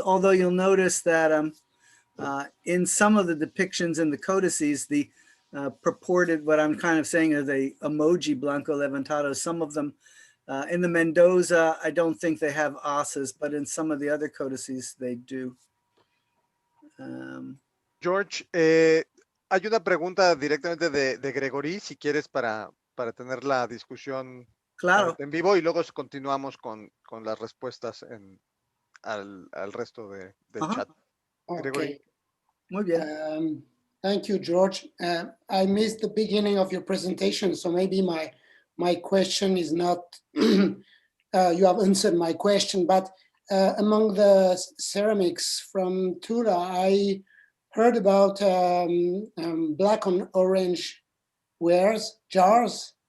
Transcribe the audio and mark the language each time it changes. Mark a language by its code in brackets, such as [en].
[en] Although you'll notice that in some of the depictions in the codices, the purported, what I'm kind of saying are the emoji [es] Blanco Levantado. [en] Some of them in the Mendoza, I don't think they have asas, but in some of the other codices they do. [es] George, hay una pregunta directamente de Gregory, si quieres, para tener la discusión Claro. en vivo, y luego continuamos con las respuestas al resto del chat. Gregory. [en] Okay. [es] Muy bien. [en] Thank you, George. I missed the beginning of your presentation, so maybe my question is not, you have answered my question, but among the ceramics from Tula, I heard about black on orange wares, jars.